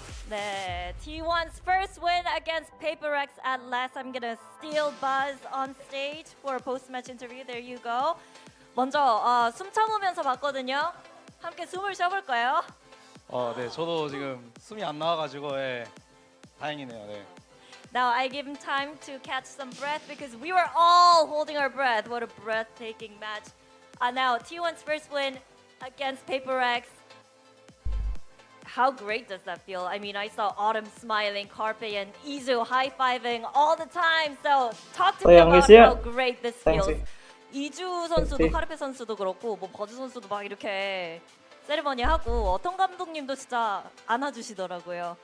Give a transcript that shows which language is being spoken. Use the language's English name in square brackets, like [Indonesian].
[English] 네, T1's first win against Paper X at last. I'm gonna steal Buzz on stage for a post-match interview. There you go. [Korean] 먼저 숨 참으면서 봤거든요. 함께 숨을 쉬어볼까요? 네, 저도 지금 숨이 안 나와가지고 다행이네요. 네. [English] Now I give him time to catch some breath because we were all holding our breath. What a breathtaking match. Now T1's first win against Paper X. How great does that feel? I mean, I saw Autumn smiling, Carpe and Izu high-fiving all the time. So talk to me about how great this feels. [Korean] 이주 선수도 카르페 선수도 그렇고 뭐 버즈 선수도 막 이렇게 세리머니 하고 어떤 감독님도 진짜 안아주시더라고요.